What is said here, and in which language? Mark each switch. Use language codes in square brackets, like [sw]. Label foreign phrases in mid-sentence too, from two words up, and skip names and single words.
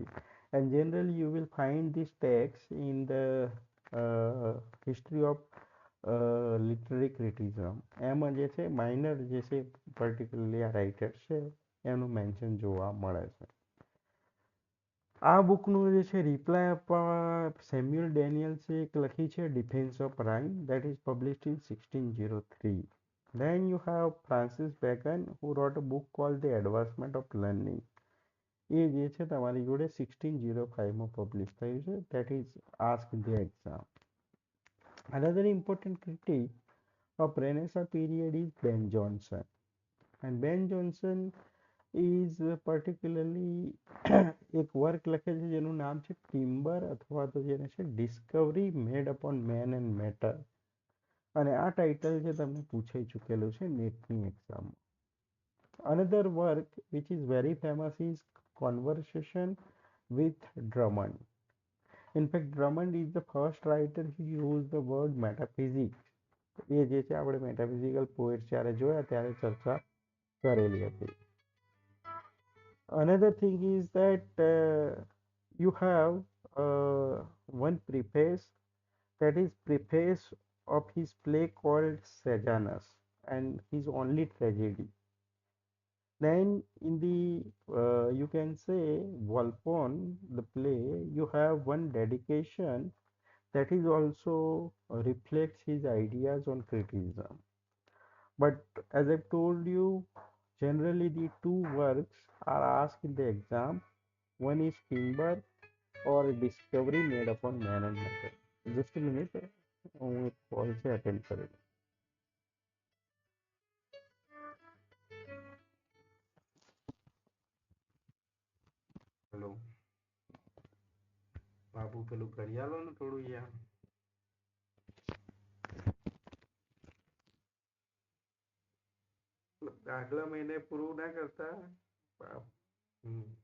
[en] And generally you will find this text in the history of literary criticism. [gu] એમાં જે છે માઇનર જે છે પર્ટિક્યુલરલી આ રાઇટર છે એનું મેન્શન જોવા મળે છે. આ બુકનું જે છે રિપ્લાય આપવા સેમ્યુઅલ ડેનિયલ્સે એક લખી છે ડિફેન્સ ઓફ રાઇમ, [en] that is published in 1603. Then you have Francis Bacon, who wrote a book called The Advancement of Learning. [gu] એ જે છે તમારી જોડે 1605માં પબ્લિશ થયું છે, [en] that is asked in the exam. Another important critic of Renaissance period is Ben Jonson. And Ben Jonson is particularly [gu] એક વર્ક લખે છે જેનું નામ છે ટિમ્બર, અથવા તો જેને છે ડિસ્કવરી મેડ અપોન મેન એન્ડ મેટર. અને આ ટાઇટલ છે તમને પૂછાઈ ચૂકેલું છે નેટની એક્ઝામમાં. [en] Another work which is very famous is Conversation with Drummond. In fact, Drummond is the first writer who used the word metaphysics. [gu] એ જે છે આપણે મેટાફિઝિકલ પોએટ જ્યારે જોયા ત્યારે ચર્ચા કરેલી હતી. [en] Another thing is that you have one preface, that is preface of his play called Sejanus and his only tragedy. Then in the you can say Volpone, the play, you have one dedication that is also reflects his ideas on criticism. But as I've told you, Generally, the two works are asked in the exam. One is timber or discovery made upon man and matter. Just a minute. [gu] હું એક કોલ છે અટેન્ડ કરી લઉં. હેલો બાબુ પેલું કરી આલો ને થોડું યાર. આગલા મહિને પૂરું ના કરતા બાપ. હમ.